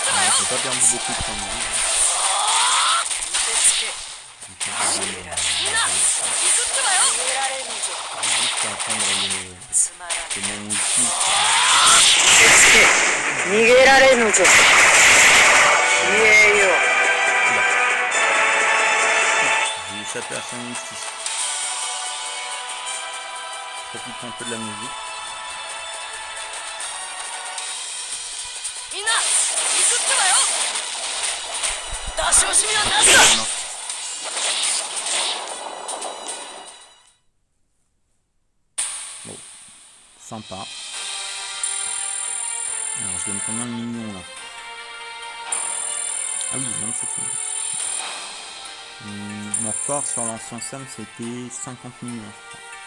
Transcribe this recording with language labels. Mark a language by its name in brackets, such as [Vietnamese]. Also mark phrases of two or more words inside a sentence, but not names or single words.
[French] j'ai pas perdu beaucoup de temps de vie. Juste à attendre que mon ulti. [Japanese] 逃げられぬぞ。言えよ。 [French] J'ai échappé à son ulti. Profite un peu de la musique. [Japanese] みんな、ミスってばよ。出し惜しみはなしだ。 [French] Bon, sympa. Alors je gagne combien de millions là? Ah oui, 27 millions. Mon record sur l'ancien Sam c'était 50 millions je crois.